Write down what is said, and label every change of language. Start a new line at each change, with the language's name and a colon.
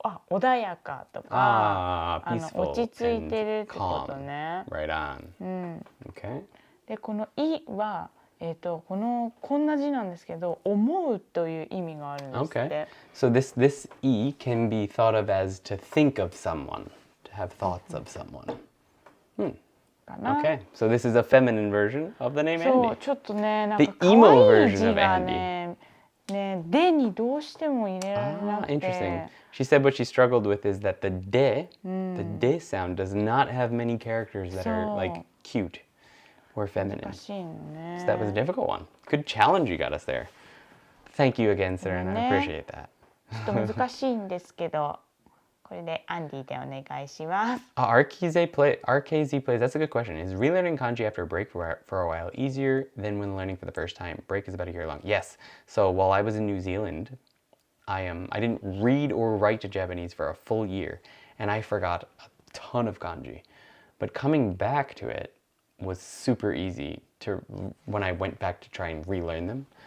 Japanese: 穏やかとか落ち着いてるってことね。
English: Right on. Okay.
Japanese: でこのいはこんな字なんですけど思うという意味があるんですって。
English: Okay. So this e can be thought of as to think of someone, to have thoughts of someone. Okay. So this is a feminine version of the name Andy.
Japanese: そうちょっとねなんか
English: The emo
Japanese: 可愛い
English: version
Japanese: 字
English: of
Japanese: が
English: Andy.
Japanese: ねでにどうしても入れられなくて。
English: Interesting. She said what she struggled with is that the de sound does not have many characters that are like cute or feminine.
Japanese: 難しいのね。
English: So that was a difficult one. Good challenge you got us there. Thank you again, Serena. I appreciate that.
Japanese: ちょっと難しいんですけど、これでアンディでお願いします。
English: RKZ plays. That's a good question. Is relearning kanji after a break for a while easier than when learning for the first time? Break is about a year long. Yes. So while I was in New Zealand, I didn't read or write Japanese for a full year, and I forgot a ton of kanji. But coming back to it was super easy when I went back to try and relearn them.